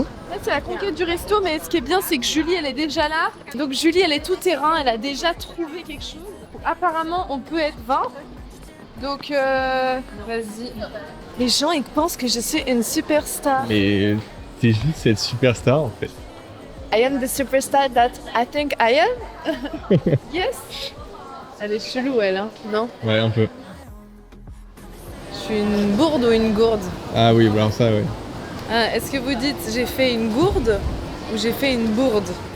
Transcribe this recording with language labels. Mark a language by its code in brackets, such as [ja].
[fr] En fait, c'est la conquête du resto, mais ce qui est bien, c'est que Julie, elle est déjà là. Donc Julie, elle est tout terrain, elle a déjà trouvé quelque chose. Apparemment, on peut être 20. Donc, vas-y. Les gens, ils pensent que je suis une superstar. Mais t'es juste cette superstar en fait. [en] I am the superstar that I think I am. Yes. [fr] Elle est chelou, elle, hein, non? Ouais, un peu. Je suis une bourde ou une gourde? Ah oui, alors ça, ouais. Ah, est-ce que vous dites j'ai fait une gourde ou j'ai fait une bourde?